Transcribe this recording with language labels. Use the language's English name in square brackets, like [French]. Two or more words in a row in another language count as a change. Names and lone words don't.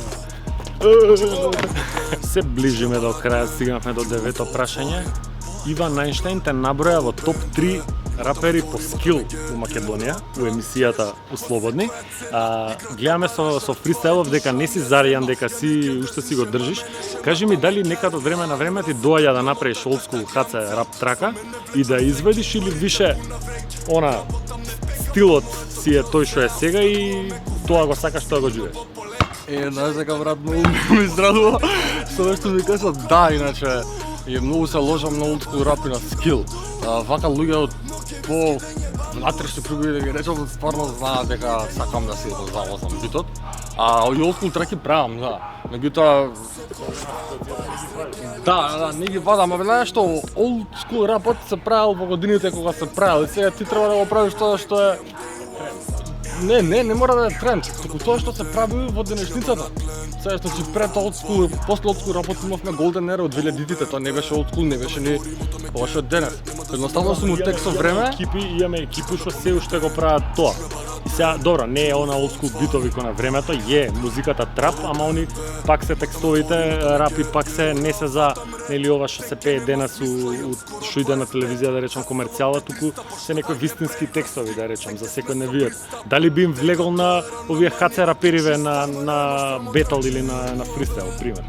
[Macedonian] Се ближиме до краја, стигнавме до 9-то прашање. Иван Најнштајн те наброја во топ 3 рапери по скил у Македонија, у емисијата у Слободни. Гледаме со фристайлов дека не си заријан, дека си уште си го држиш. Кажи ми дали некад од време на време ти доаѓа да направиш [English] old school [Macedonian] хаце рап трака и да изведиш или више она стилот си е тој што е сега и тоа го сакаш, тоа го живееш? Знаеш дека брат многу ми израдува со тоа што ми кажа да, иначе и многу се ложам на [English] old school [Macedonian] рап и на скил. Вака луѓе од по внатрешни кругови, да ги речам, стварно знаат дека сакам да си го завозам битот. И [English] old school [Macedonian] треки правам, да. Меѓутоа да, не ги вадам, а знаеш што, [English] old school [Macedonian] рапот се правил во годините кога се правил и сега ти треба да го правиш тоа што е Не мора да е тренд, туку тоа што се прави во денешницата. Сега што си пред [English] old school, [Macedonian] после [English] old school [Macedonian] работи имавме [English] Golden Era [Macedonian] од 2000-тите, тоа не беше old school, не беше ни ова што е денес. Едноставно сум утек со време. Имаме екипи што се уште го прават тоа. И сега, добро, не е она [English] old school [Macedonian] битови кој на времето, е музиката трап, ама они пак се текстовите рапи, пак се не се за нели ова што се пее денес што иде на телевизија, да речам комерцијала, туку се некои вистински текстови, да речам, за секој не вијат. Дали би им влегол на овие хаце рапериве на бетал или на фристайл, пример?